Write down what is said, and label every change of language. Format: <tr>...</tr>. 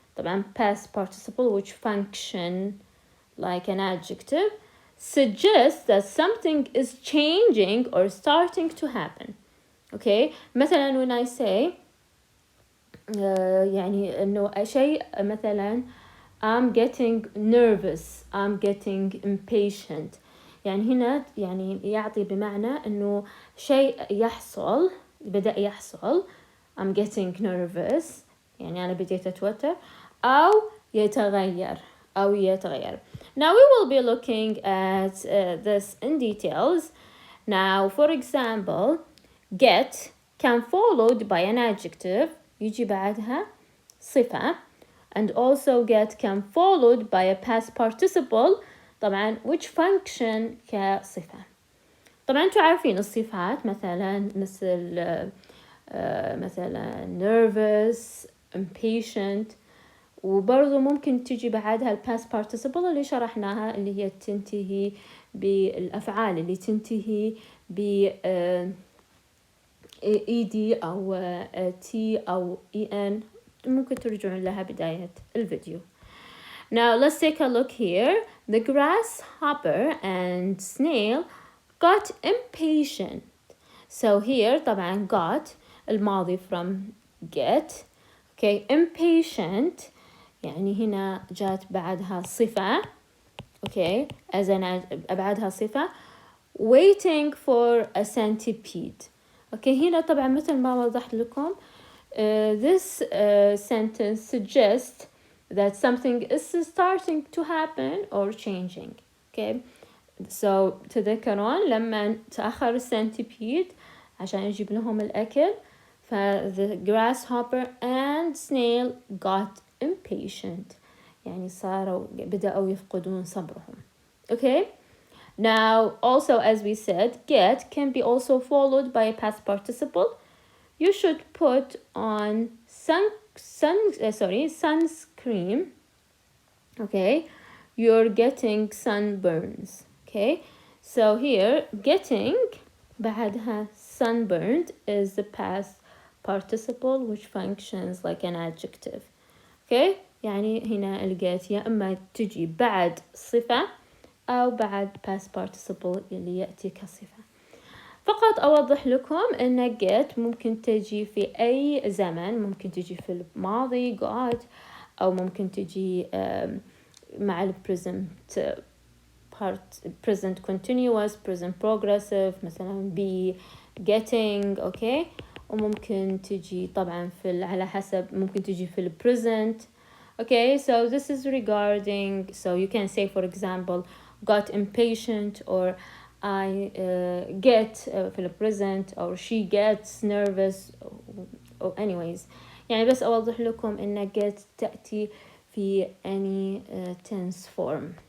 <en>طبعا past participle which function like an adjective suggests that something is changing or starting to happen. Okay, مثلا when I say</en> <ar>يعني إنه شيء مثلا</ar> <en>I'm getting nervous, I'm getting impatient.</en> <ar>يعني هنا يعني يعطي بمعنى إنه شيء يحصل بدأ يحصل</ar> <en>I'm getting nervous</en> <ar>يعني أنا بديت أتوتر أو يتغير.</ar> <en>Now we will be looking at this in details. Now for example get can followed by an adjective</en> <ar>يجي بعدها صفة</ar> <en>and also get can followed by a past participle طبعا which function كصفة.</en> <ar>طبعا انتوا عارفين الصفات مثلا مثل مثلا nervous, impatient وبرضو ممكن تجي بعدها past participle اللي شرحناها اللي هي تنتهي بالأفعال اللي تنتهي ب ed أو t أو en ممكن ترجعون لها بداية الفيديو.</ar> <en>Now let's take a look here. The grasshopper and snail got impatient. So here طبعا got الماضي from get.</en> <ar>Okay, impatient يعني هنا جات بعدها صفة.</ar> <en>Okay, as an</en> <ar>بعدها صفة.</ar> <en>Waiting for a centipede. Okay,</en> <ar>هنا طبعا مثل ما وضحت لكم</ar> <en>this sentence suggests that something is starting to happen or changing.</en> <ar>Okay, so تذكرون لما تأخر السنتيبيد عشان يجيب لهم الأكل ف</ar> <en>the grasshopper and snail got impatient</en> <ar>يعني صاروا بدأوا يفقدون صبرهم.</ar> <en>Okay, now also as we said get can be also followed by a past participle. You should put on sunscreen. Okay, you're getting sunburns. Okay, so here getting بعدها sunburned is the past participle which functions like an adjective.</en> <ar>Okay, يعني هنا الجيت يا إما تجي بعد صفة أو بعد past participle اللي يأتي كصفة. فقط أوضح لكم أن get ممكن تجي في أي زمن ممكن تجي في الماضي got أو ممكن تجي مع ال present continuous present progressive مثلا be getting okay وممكن تجي طبعا في على حسب ممكن تجي في ال present.</ar> <en>Okay, so this is regarding so you can say for example got impatient or I get في ال present or she gets nervous or anyways</en> <ar>يعني بس أوضح لكم إن</ar> <en>get تأتي في any tense form.</en>